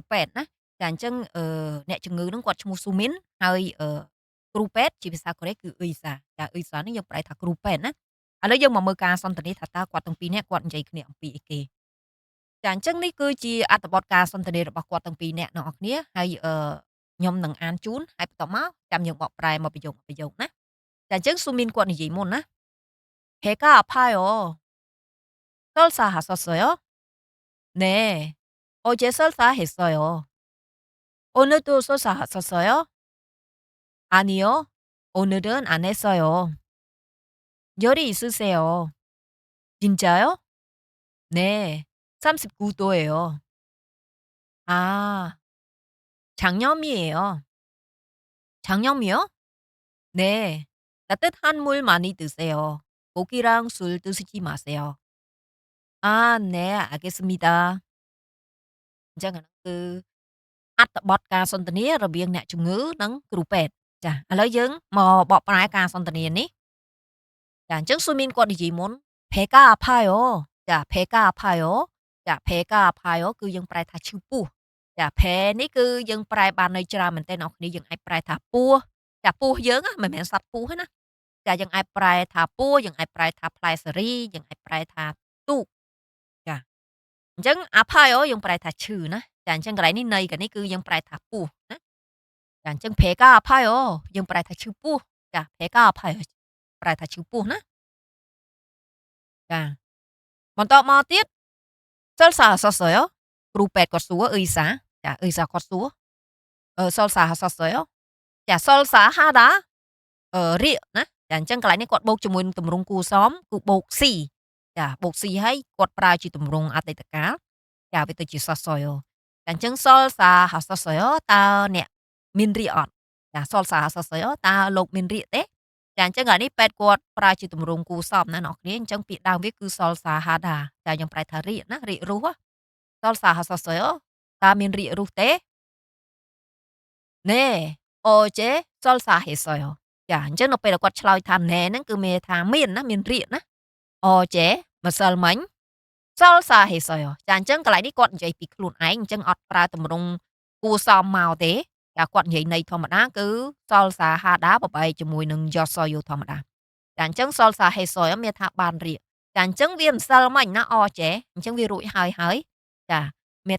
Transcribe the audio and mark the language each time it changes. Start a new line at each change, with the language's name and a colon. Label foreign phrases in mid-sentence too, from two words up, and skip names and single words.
Khmer: ពេទ្យណាចាអញ្ចឹងអ្នកជំងឺនឹងគាត់ឈ្មោះស៊ូមីនហើយគ្រូពេទ្យជាភាសាកូរ៉េគឺអ៊ុយសាចាអ៊ុយសានេះយើងប្រែថាគ្រូពេទ្យណាឥឡូវយើងមកមើលការសន្ទនាថាតើគាត់ទាំងពីរនាក់គាត់និយាយគ្នាអំពីអីគេ ចាអញ្ចឹងនេះគឺជាអត្ថបទការសន្ទនារបស់គាត់ទាំងពីរនាក់ទាំងអស់គ្នាហើយខ្ញុំនឹងអានជូនហើយបន្ទាប់មកចាំយើងបកប្រែមកប្រយោគណាចាអញ្ចឹងស៊ូមីនគាត់និយាយមុនណា
Korean: "배가 아파요. 설사하셨어요?" "네. 어제 설사했어요." "오늘도 설사하셨어요?" "아니요. 오늘은 안 했어요." "열이 있으세요?" "진짜요?" "네. 39 도예요." "아. 장염이에요." "장염이요?" "네. 따뜻한 물 많이 드세요. 고기랑 술 드시지 마세요." "아 네. 알겠습니다."
Khmer: អញ្ចឹងអាហ្នឹងគឺអត្ថបទការសន្ទនារវាងអ្នកជំងឺនិងគ្រូពេទ្យចាឥឡូវយើងមកបកប្រែការសន្ទនានេះចាអញ្ចឹងស៊ូមីនគាត់និយាយមុន
Korean: "배가 아파요." ចា "배가 아파요."
Khmer: ចា
Korean: "배가 아파요"
Khmer: គឺយើងប្រែថាឈឺពោះចា "배" នេះគឺយើងប្រែបានន័យច្រើនមែនទែនអ្នកនរគ្នា យើងអាចប្រែថាពោះចាពោះយើងណាមិនមែនសត្វពស់ទេណាចាយើងអាចប្រែថាពោះយើងអាចប្រែថាផ្លែសេរីយើងអាចប្រែថាទូកចាអញ្ចឹង "apayo" យើងប្រែថាឈឺណាចាអញ្ចឹងកន្លែងនេះន័យកាលនេះគឺយើងប្រែថាពោះណាចាអញ្ចឹង
Korean: "배가 아파요"
Khmer: យើងប្រែថាឈឺពោះចា
Korean: "배가 아파요"
Khmer: ប្រែថាឈឺពោះណាចាបន្តមកទៀត "설사하셨어요?" គ្រូពេទ្យគាត់សួរអ៊ុយសាចាអ៊ុយសាគាត់សួរ"설사하셨어요?" ចា "설사하다" រាកណាចាអញ្ចឹងកន្លែងនេះគាត់បូកជាមួយនឹងទម្រង់គួរសមគឺបូកស៊ីចាបូក ស៊ីហើយគាត់ប្រើជាទម្រង់អតីតកាលចាវាទៅជា "sassoyo" ចាអញ្ចឹង "solsahasosoyo" តើអ្នកមានរាកអត់ចា "solsahasosoyo" តើលោកមានរាកទេចាអញ្ចឹងឥឡូវនេះពេទ្យគាត់ប្រើជាទម្រង់គួរសមណាអ្នកនរគ្នាអញ្ចឹងពាក្យដើមវាគឺ "solsahada" ចាយើងប្រែថារាកណារាករូស "solsahasosoyo" តើមានរាករូសទេ "네.
Korean: 어제 설사했어요."
Khmer: ចាអញ្ចឹងនៅពេលដែលគាត់ឆ្លើយថា "ណែ" ហ្នឹងគឺមានន័យថាមានណាមានរាកណា "어제" ម្សិលមិញ "설사했어요." ចាអញ្ចឹងកន្លែងនេះគាត់និយាយពីខ្លួនឯងអញ្ចឹងអត់ប្រើទម្រង់គួរសមមកទេចាគាត់និយាយន័យធម្មតាគឺ "solsahada" បបែកជាមួយនឹង "yosoyo" ធម្មតាចាអញ្ចឹង "solsa했어요" មានថាបានរាកចាអញ្ចឹងវាម្សិលមិញណា "어제" អញ្ចឹងវារួចហើយចាមាន